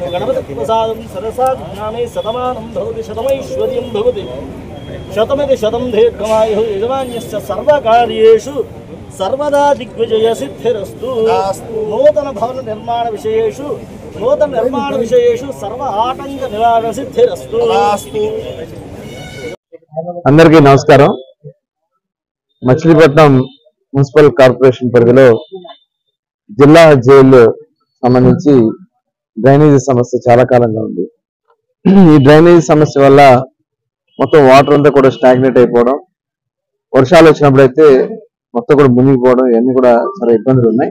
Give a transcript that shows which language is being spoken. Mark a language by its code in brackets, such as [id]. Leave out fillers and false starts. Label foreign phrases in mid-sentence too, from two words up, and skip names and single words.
[sa] गणपतिप्रसादं सरसा नामे शतमानं भवति शतमैश्वर्यं भवति शतमिति शतं दीर्घमायुः यजमान्यस्य सर्वकार्येषु सर्वदा दिग्विजय सिद्धिरस्तु। नूतन भवन निर्माण विषयेषु सर्व आटंक निवारण सिद्धिरस्तु। [te] అందరికీ నమస్కారం। మచిలీపట్నం మున్సిపల్ కార్పొరేషన్ పరిధిలో జిల్లా జైలు సంబంధించి డ్రైనేజీ సమస్య చాలా కాలంగా ఉంది। ఈ డ్రైనేజీ సమస్య వల్ల మొత్తం వాటర్ అంతా కూడా స్టాగ్నేట్ అయిపోవడం, వర్షాలు వచ్చినప్పుడైతే మొత్తం కూడా మునిగిపోవడం, ఇవన్నీ కూడా చాలా ఇబ్బందులు ఉన్నాయి।